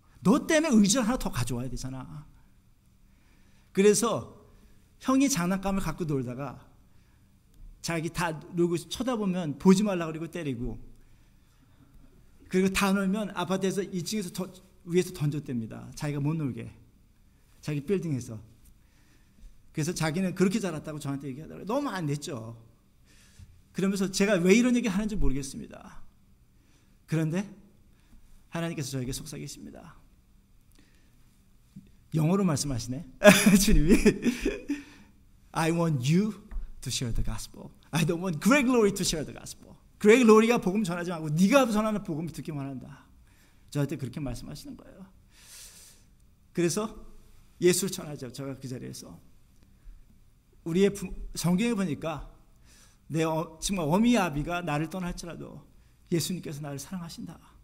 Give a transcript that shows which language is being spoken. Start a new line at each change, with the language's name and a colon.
Korean: 너 때문에 의자 하나 더 가져와야 되잖아. 그래서 형이 장난감을 갖고 놀다가 자기 다 놀고 쳐다보면 보지 말라고 그러고 때리고 그리고 다 놀면 아파트에서 2층에서 위에서 던졌답니다. 자기가 못 놀게. 자기 빌딩에서. 그래서 자기는 그렇게 자랐다고 저한테 얘기하더라고요. 너무 안 됐죠. 그러면서 제가 왜 이런 얘기 하는지 모르겠습니다. 그런데 하나님께서 저에게 속삭이십니다. 영어로 말씀하시네. 주님이
English: I want you to share the gospel. I don't want Greg Laurie to share the gospel.
Korean: 그레그 로리가 복음 전하지 말고 네가 전하는 복음을 듣기 원한다. 저한테 그렇게 말씀하시는 거예요. 그래서 예수를 전하죠. 제가 그 자리에서. 우리의 성경에 보니까 정말 어미 아비가 나를 떠날지라도 예수님께서 나를 사랑하신다.